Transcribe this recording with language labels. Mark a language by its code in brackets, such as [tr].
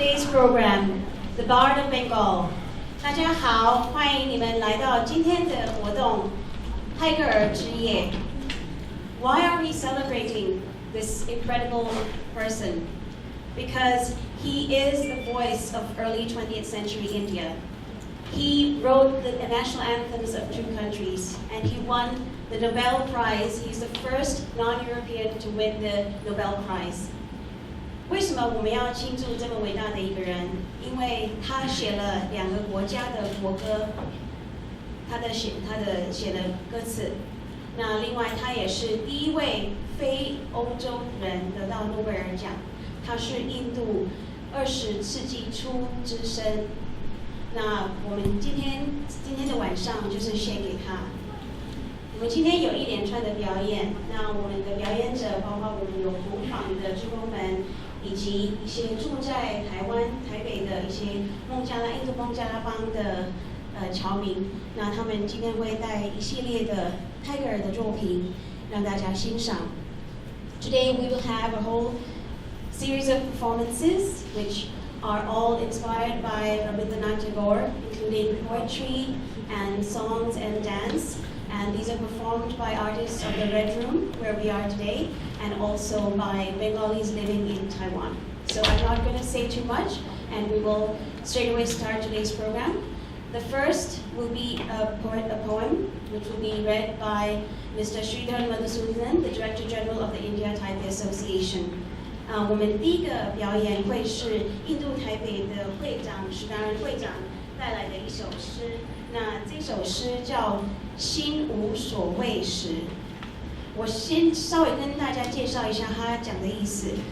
[en] program, the Bard of Bengal. [zh] 大家好，欢迎你们来到今天的活动，泰戈尔之夜。 [en] Why are we celebrating this incredible person? Because he is the voice of early 20th century India. He wrote the national anthems of two countries, and he won the Nobel Prize. He's the first non-European to win the Nobel Prize. [zh] 为什么我们要庆祝这么伟大的一个人？因为他写了2个国家的国歌，他写了歌词。那另外，他也是第一位非欧洲人得到诺贝尔奖。他是印度20世纪初之生。那我们今天的晚上就是献给他。我们今天有一连串的表演，那我们的表演者包括我们有模仿的志工们，以及一些住在台北的一些印度孟加拉邦的侨民，那他们今天会带一系列的泰戈尔的作品让大家欣赏。 [en] Today we will have a whole series of performances which are all inspired by Rabindranath Tagore, including poetry and songs and dance. And these are performed by artists of the Red Room, where we are today, and also by Bengalis living in Taiwan. So I'm not going to say too much, and we will straight away start today's program. The first will be a poem, which will be read by Mr. Sridhar Madhusudanan, the Director General of the India-Taipei Association. [zh] 我们第一个表演会是印度台北的会长史达人会长带来的一首诗。那这首诗叫《心无所谓时》。我先稍微跟大家介绍一下他讲的意思。